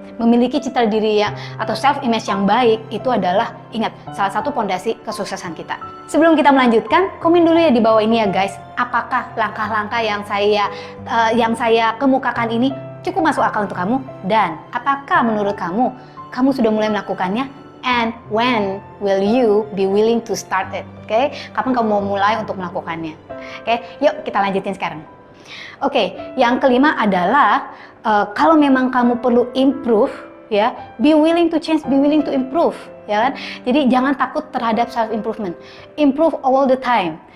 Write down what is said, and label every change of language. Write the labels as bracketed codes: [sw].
[id] Memiliki citra diri atau self image yang baik itu adalah, ingat, salah satu pondasi kesuksesan kita. Sebelum kita melanjutkan, komen dulu ya di bawah ini ya guys, apakah langkah-langkah yang yang saya kemukakan ini cukup masuk akal untuk kamu? Dan apakah menurut kamu sudah mulai melakukannya? [en] And when will you be willing to start it? [id] Oke, kapan kamu mau mulai untuk melakukannya? Oke, yuk kita lanjutin sekarang. Oke, yang kelima adalah kalau memang kamu perlu improve, ya, [en] be willing to change, be willing to improve, [id] ya kan? Jadi jangan takut terhadap self improvement. [en] Improve all the time.